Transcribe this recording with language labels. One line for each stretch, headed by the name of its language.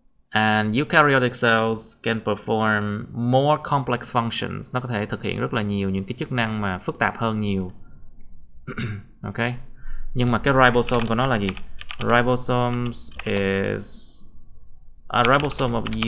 English: And eukaryotic cells can perform more complex functions.
Vietnamese: Nó có thể thực hiện rất là nhiều những cái chức năng mà phức tạp hơn nhiều. Okay. Nhưng mà cái ribosome của nó là gì?
English: Ribosomes is a ribosome of